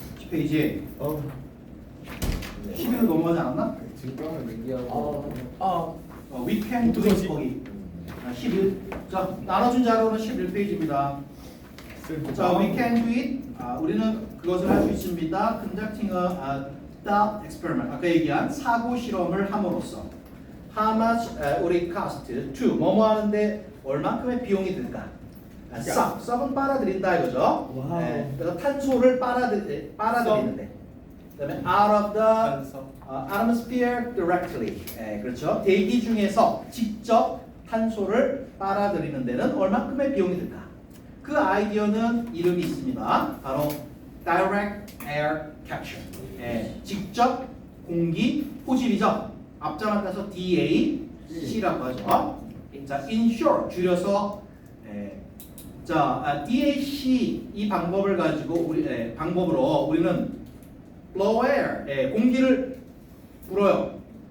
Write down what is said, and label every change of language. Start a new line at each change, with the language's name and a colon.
Korean: 10페이지. 11을 넘어가지 않았나? 증강을 얘기하고
English: 위켄드
Korean: 어떡하지? 거기 11. 자, 나눠준 자료는 11페이지입니다.
English: 자, we can do it.
Korean: 우리는 그것을 할 수 있습니다.
English: Conducting a thought experiment.
Korean: 아까 얘기한 사고 실험을 함으로써
English: how much would it cost to
Korean: 뭐뭐 하는데 얼만큼의 비용이 들까? 썩은 빨아들인다 이거죠. 와우. 그래서 탄소를 빨아들이는데. 그다음에
English: out of the atmosphere directly.
Korean: 그렇죠. 대기 중에서 직접 탄소를 빨아들이는 데는 얼만큼의 비용이 들까? 그 아이디어는 이름이 있습니다. 바로
English: direct air capture.
Korean: 직접 공기 포집이죠. 앞자만 따서 DAC라고 하죠. 자,
English: in short
Korean: 줄여서 자, DAC 이 방법을 가지고 방법으로 우리는
English: blow air,
Korean: 공기를 불어요.